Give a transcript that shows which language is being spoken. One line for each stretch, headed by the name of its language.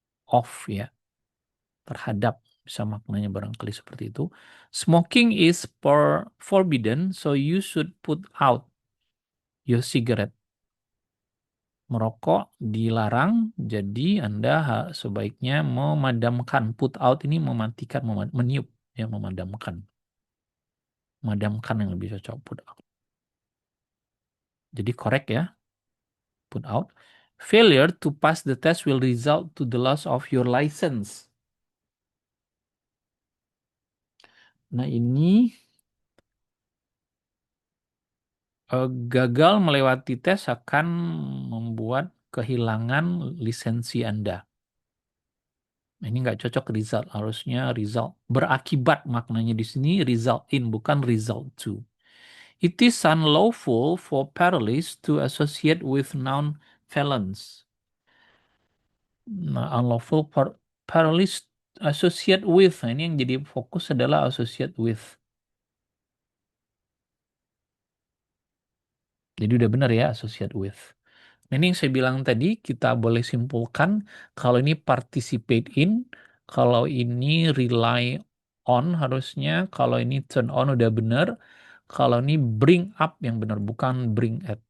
Indonesian: Off ya, terhadap, bisa maknanya barangkali seperti itu.
English: Smoking is forbidden, so you should put out your cigarette.
Indonesian: Merokok dilarang, jadi Anda sebaiknya memadamkan. Put out ini mematikan, meniup, ya, memadamkan. Memadamkan yang lebih cocok, put out. Jadi korek ya, put out.
English: Failure to pass the test will result to the loss of your license.
Indonesian: Nah, ini gagal melewati tes akan membuat kehilangan lisensi Anda. Ini nggak cocok result, harusnya result. Berakibat maknanya di sini result in, bukan result to.
English: It is unlawful for paralysts to associate with non-felons. Nah, unlawful paralysts associate with.
Indonesian: Nah, ini yang jadi fokus adalah associate with. Jadi udah benar ya, associate with. Nah, ini yang saya bilang tadi, kita boleh simpulkan kalau ini participate in, kalau ini rely on harusnya, kalau ini turn on udah benar, kalau ini bring up yang benar, bukan bring at.